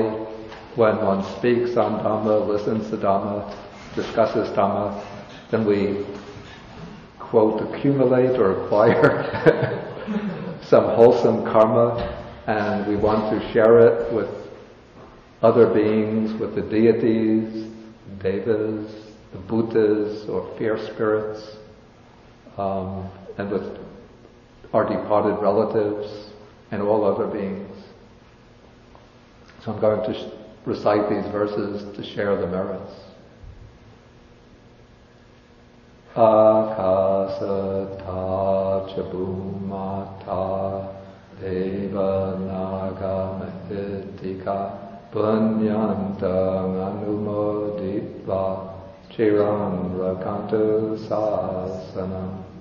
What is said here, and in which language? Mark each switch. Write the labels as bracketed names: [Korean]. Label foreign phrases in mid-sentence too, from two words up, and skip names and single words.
[English] When one speaks on Dhamma, listens to Dhamma, discusses Dhamma, then we, quote, accumulate or acquire some wholesome karma, and we want to share it with other beings, with the deities, devas, the bhutas or fierce spirits, and with our departed relatives and all other beings. So I'm going to recite these verses to share the merits. [Pali] Akasata cha bhumata deva naga mahitika punyantang anumoditva chiram rakantu sasanam